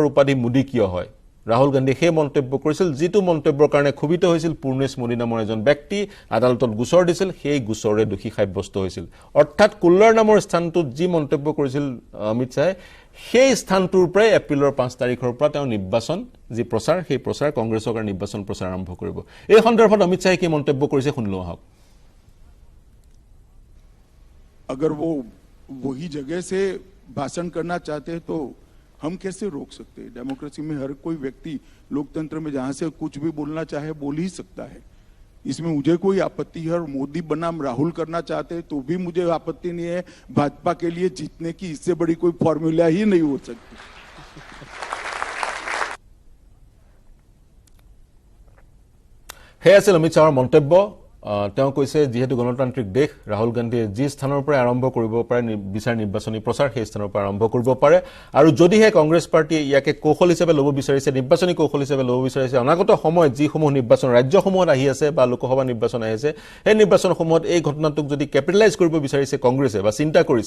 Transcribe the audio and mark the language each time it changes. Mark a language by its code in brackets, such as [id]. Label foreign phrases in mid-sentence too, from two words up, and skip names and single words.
[as] উপাধি মোদী কিয় হয় ৰাহুল গান্ধী সেই মন্তব্য কৰিছিল যিটো মন্তব্যৰ কাৰণে ক্ষোভিত হৈছিল পূৰ্ণেশ মোদী নামৰ এজন ব্যক্তি আদালতত গোচৰ দিছিল সেই গোচৰে দোষী সাব্যস্ত হৈছিল অৰ্থাৎ কুল্লাৰ নামৰ স্থানটোত যি মন্তব্য কৰিছিল অমিত শাহে সেই স্থানটোৰ পৰাই এপ্ৰিলৰ 5 তাৰিখৰ পৰা তেওঁ নিৰ্বাচন যি প্ৰচাৰ সেই প্ৰচাৰ কংগ্ৰেছৰ কাৰণে নিৰ্বাচন প্ৰচাৰ আৰম্ভ কৰিব এই সন্দৰ্ভত অমিত শাহে কি মন্তব্য কৰিছে শুনিলো আহক [hi] अगर वो वही जगह से भाषण करना चाहते हैं तो हम कैसे रोक सकते हैं डेमोक्रेसी में हर कोई व्यक्ति लोकतंत्र में जहां से कुछ भी बोलना चाहे बोल ही सकता है इसमें मुझे कोई आपत्ति है और मोदी बनाम राहुल करना चाहते हैं तो भी मुझे आपत्ति नहीं है भाजपा के लिए जीतने की इससे बड़ी कोई फॉर्मूला ही नहीं हो सकती [as] हे আছিল অমিত শাহৰ মন্তব্য তেওঁ কৈছে যেহেতু গণতান্ত্ৰিক দেশ ৰাহুল গান্ধীয়ে যি স্থানৰ পৰা আৰম্ভ কৰিব পাৰে বিচাৰ নিৰ্বাচনী প্ৰচাৰ সেই স্থানৰ পৰা আৰম্ভ কৰিব পাৰে আৰু যদিহে কংগ্ৰেছ পাৰ্টিয়ে ইয়াকে কৌশল হিচাপে ল'ব বিচাৰিছে নিৰ্বাচনী কৌশল হিচাপে ল'ব বিচাৰিছে অনাগত সময়ত যিসমূহ নিৰ্বাচন ৰাজ্যসমূহত আহি আছে বা লোকসভা নিৰ্বাচন আহি আছে সেই নিৰ্বাচনসমূহত এই ঘটনাটোক যদি কেপিটেলাইজ কৰিব বিচাৰিছে কংগ্ৰেছে বা চিন্তা কৰিছে